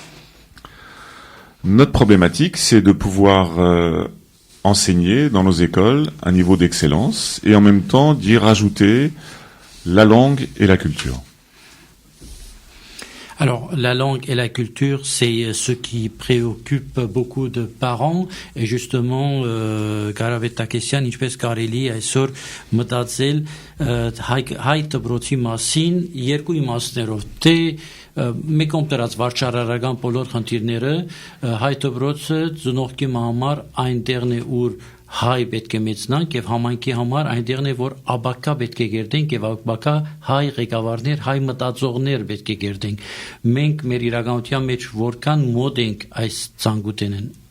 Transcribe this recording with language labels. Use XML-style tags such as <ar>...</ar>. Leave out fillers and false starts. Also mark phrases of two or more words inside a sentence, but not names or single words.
<fr>Notre problématique, c'est de pouvoir enseigner dans nos écoles un niveau d'excellence et en même temps d'y rajouter la langue et la culture. Alors, la langue et la culture, c'est ce qui préoccupe beaucoup de parents. Et justement, Garavet Akessian,</fr> <hy>ինչպես կարելի այսօր մտածել հայ դպրոցի մասին երկու իմաստներով, թե մեկում դրած վարչարարական բոլոր խնդիրները հայ դպրոցը ծնողքի համար այնտեղն է ուր հայ պետք է մեծնանք եւ համայնքի համար այնտեղն է որ աբակա պետք է գերտենք եւ աբակա հայ ղեկավարներ, հայ մտածողներ պետք է գերտենք։ Մենք մեր իրականության մեջ որքան մոտ ենք այս ցանկութենեն։</hy>